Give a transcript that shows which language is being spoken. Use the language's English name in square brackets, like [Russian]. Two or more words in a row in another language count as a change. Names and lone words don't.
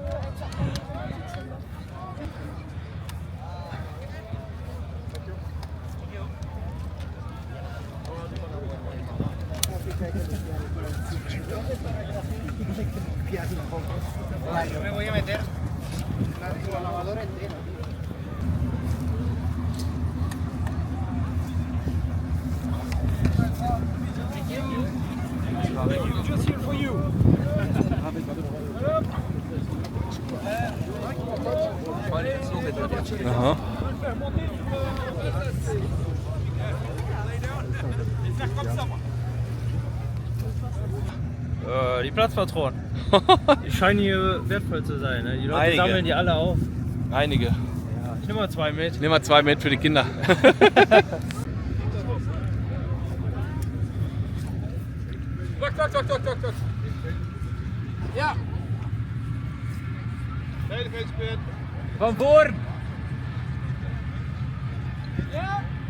[Spanish] Me voy a meter la lavadora entera. [English] Just here for you. Aha. [German] Die Platzpatronen. Die scheinen hier wertvoll zu sein. Ne? Die Leute sammeln die alle auf. Einige. Ja, ich nehme mal 2 mit. Nehmen wir 2 mit für die Kinder. Tuk. [Dutch] Ja. Veiligheidspunt. Van voor! Ja.